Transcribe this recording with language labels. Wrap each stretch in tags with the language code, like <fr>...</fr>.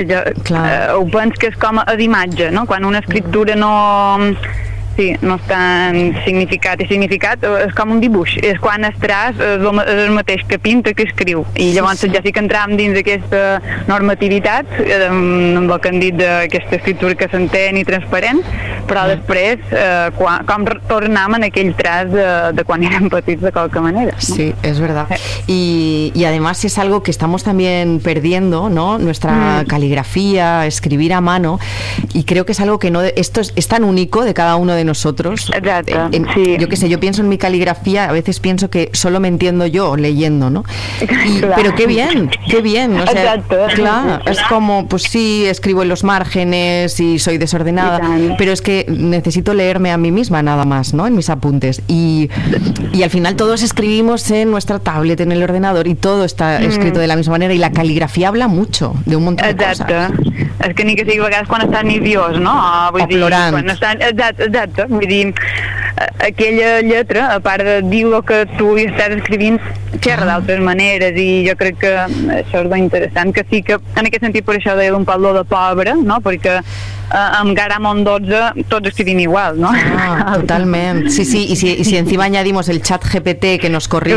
<ca>Jo, ho penso que és com a d'imatge, no? Quan una escriptura no, sí, no és tan significat i significat, és com un dibuix, és quan es traç és el mateix que pinta que escriu, i llavors sí, sí. Ja sí que entram dins aquesta normativitat amb el que han dit d'aquesta escriptura que s'entén i transparent, però després com tornam en aquell traç de quan érem petits, de qualque manera, no?</ca> <es>Sí, és verdad. Sí. I además és algo que estamos también perdiendo, ¿no? Nuestra caligrafía, escribir a mano, y creo que es algo que no, esto es tan único de cada uno de nosotros. Exacto, yo qué sé, yo pienso en mi caligrafía, a veces pienso que solo me entiendo yo leyendo, ¿no? Y, claro. Pero qué bien, o sea, exacto. Claro, es como, pues sí, escribo en los márgenes y soy desordenada, pero es que necesito leerme a mí misma nada más, ¿no? En mis apuntes. Y al final todos escribimos en nuestra tablet, en el ordenador, y todo está escrito de la misma manera, y la caligrafía habla mucho de un montón exacto. de cosas.</es> <ca>És que ni que sigui a vegades quan estan nerviós, no? Vull dir, plorant. Quan estan, exacte, vull dir, aquella lletra, a part de dir el que tu hi estàs escrivint, xerra d'altres maneres, i jo crec que això és molt interessant, que sí que en aquest sentit per això deia un Pablo de pobre, no? Perquè amb Garamond 12 tots escrivim igual, no? Ah, totalment.</ca> <es>Sí, sí, i si encima añadimos el chat GPT que nos corrija...</es>